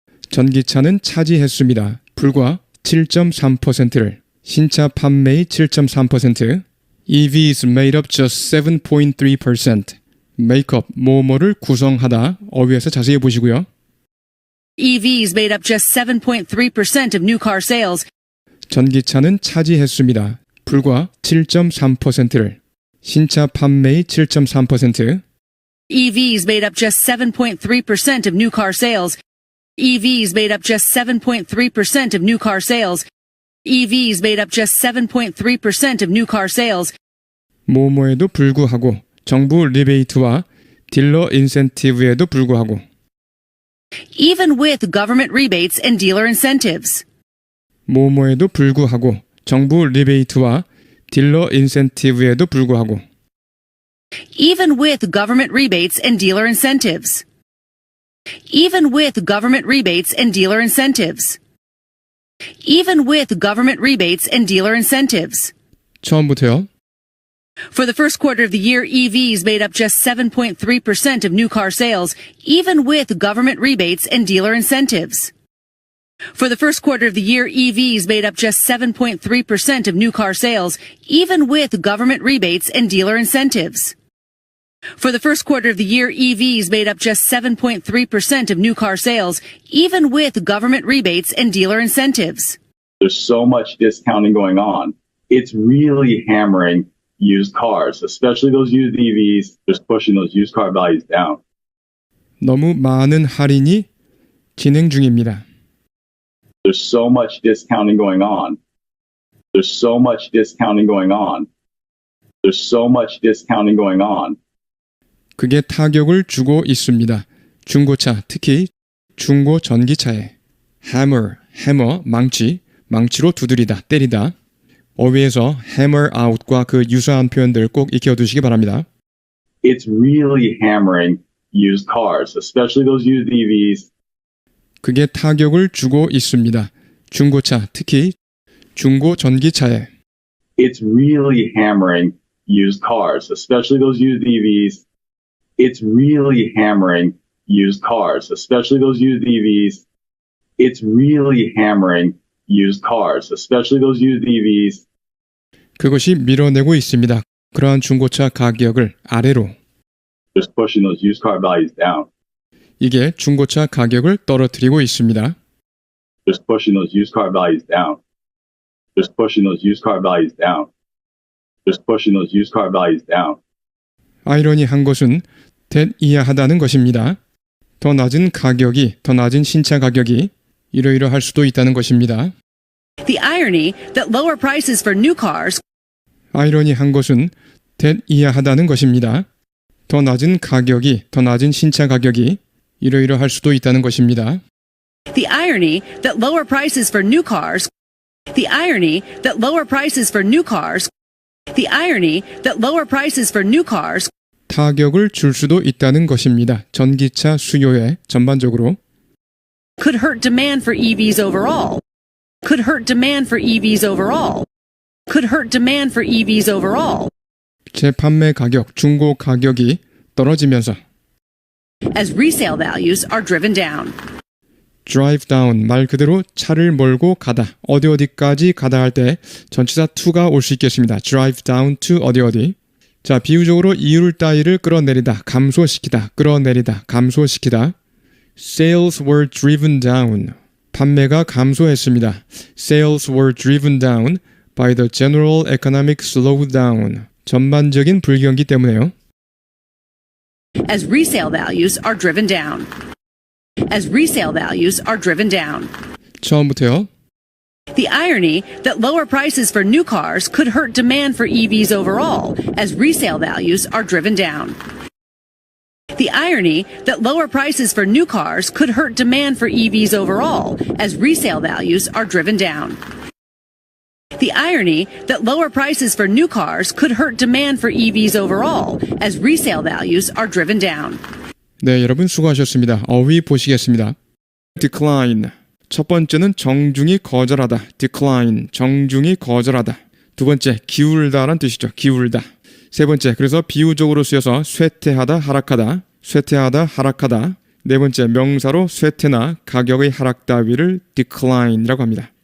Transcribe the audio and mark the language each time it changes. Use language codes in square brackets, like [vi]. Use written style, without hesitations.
[ko] 전기차는 차지했습니다. 불과 7.3%를 신차 판매의 7.3% [en] EVs made up just 7.3% make up [ko] 뭐뭐를 구성하다 어휘에서 자세히 보시고요. [en] EVs made up just 7.3% of new car sales, [ko] 전기차는 차지했습니다. 불과 7.3%를 신차 판매의 7.3% [en] EVs made up just 7.3% of new car sales, EVs made up just 7.3% of new car sales, EVs made up just 7.3% of new car sales, [ko] 뭐뭐에도 불구하고 정부 리베이트와 딜러 인센티브에도 불구하고 [en] even with government rebates and dealer incentives. [ko] 뭐뭐에도 불구하고 정부 리베이트와 딜러 인센티브에도 불구하고 [en] Even with government rebates and dealer incentives. Even with government rebates and dealer incentives. Even with government rebates and dealer incentives. [ko] 처음부터요. [en] For the first quarter of the year, EVs made up just 7.3% of new car sales, even with government rebates and dealer incentives. For the first quarter of the year, EVs made up just 7.3% of new car sales, even with government rebates and dealer incentives. For the first quarter of the year, EVs made up just 7.3% of new car sales, even with government rebates and dealer incentives. There's so much discounting going on. It's really hammering used cars, especially those used EVs, just pushing those used car values down. [ko] 너무 많은 할인이 진행 중입니다. [en] There's so much discounting going on. There's so much discounting going on. There's so much discounting going on. [ko] 그게 타격을 주고 있습니다. 중고차, 특히 중고 전기차에 hammer, 해머, 망치, 망치로 두드리다, 때리다. 어휘에서 hammer out과 그 유사한 표현들 꼭 익혀두시기 바랍니다. [en] It's really hammering used cars, especially those used EVs. [ko] 그게 타격을 주고 있습니다. 중고차, 특히 중고 전기차에 [en] It's really hammering used cars, especially those used EVs. It's really hammering used cars, especially those used EVs. It's really hammering used cars, especially those used EVs. [ko] 그것이 밀어내고 있습니다. 그러한 중고차 가격을 아래로. [en] Just pushing those used car values down. [ko] 이게 중고차 가격을 떨어뜨리고 있습니다. [en] Just pushing those used car values down. Just pushing those used car values down. Just pushing those used car values down. [ko] 아이러니한 것은 대이해하다는 것입니다. 더 낮은 가격이, 더 낮은 신차 가격이 이러이러할 수도 있다는 것입니다. [en] The irony that lower prices for new cars [ko] 아이러니한 것은 대이해하다는 것입니다. 더 낮은 가격이, 더 낮은 신차 가격이 이러이러할 수도 있다는 것입니다. [en] The irony that lower prices for new cars The irony that lower prices for new cars The irony that lower prices for new cars [ko] 타격을 줄 수도 있다는 것입니다. 전기차 수요에 전반적으로 [en] could hurt demand for EVs overall. Could hurt demand for EVs overall. Could hurt demand for EVs overall. [ko] 재판매 가격, 중고 가격이 떨어지면서 [en] As resale values are driven down. [ko] drive down, 말 그대로 차를 몰고 가다, 어디까지 가다 할 때 전치사 to가 올 수 있겠습니다. [en] drive down to 어디. [ko] 자, 비유적으로 이율 따위를 끌어내리다, 감소시키다, 끌어내리다, 감소시키다. [en] Sales were driven down. [ko] 판매가 감소했습니다. [en] Sales were driven down by the general economic slowdown. [ko] 전반적인 불경기 때문에요. [en] As resale values are driven down. As resale values are driven down. [ko] 처음부터요. [en] The irony that lower prices for new cars could hurt demand for EVs overall as resale values are driven down. The irony that lower prices for new cars could hurt demand for EVs overall as resale values are driven down. The irony that lower prices for new cars could hurt demand for EVs overall as resale values are driven down. [ko] 네, 여러분 수고하셨습니다. 어휘 보시겠습니다. decline. 첫 번째는 정중히 거절하다. decline. 정중히 거절하다. 두 번째, 기울다란 뜻이죠. 기울다. 세 번째, 그래서 비유적으로 쓰여서 쇠퇴하다, 하락하다. 쇠퇴하다, 하락하다. 네 번째, 명사로 쇠퇴나 가격의 하락 따위를 decline이라고 합니다.